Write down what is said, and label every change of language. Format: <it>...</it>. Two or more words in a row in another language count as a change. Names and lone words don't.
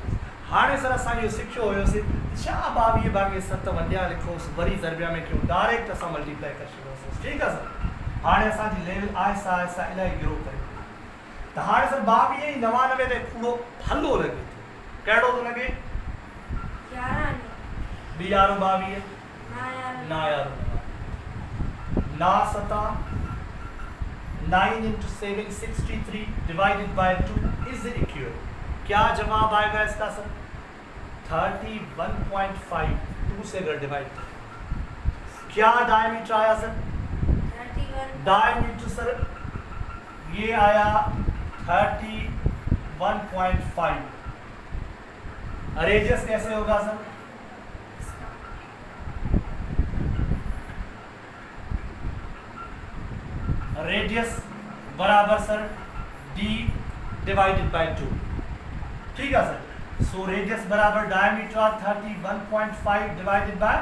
<sd>हाणे सर असां इहो सिखियो हुयोसीं छा 22 भागे 7 वंडिया लिखो वरी ज़रबिया में क्यों डायरेक्ट असां मल्टीप्लाई करे छॾियोसीं ठीक आहे सर हाणे असांजी लेवल आहिस्ता आहिस्ता इलाही ग्रो करे त हाणे सर 22 ऐं 99 ते पूरो हल्लो लॻे थो कहिड़ो थो लॻे 11</sd> <hi>बी यारो 22 ना यारो ना सता</hi> <en>9 into 7 63 divided by 2 is equal</en> <hi>क्या जवाब आएगा इसका सर 31.5 2 से अगर डिवाइड क्या डायमीटर आया सर 31 डायमीटर सर ये आया 31.5 रेडियस कैसे होगा सर रेडियस बराबर सर d</hi> <en>divided by</en> <hi>2 ठीक है सर सो रेडियस बराबर डायमीटर 31.5</hi> <en>divided by</en>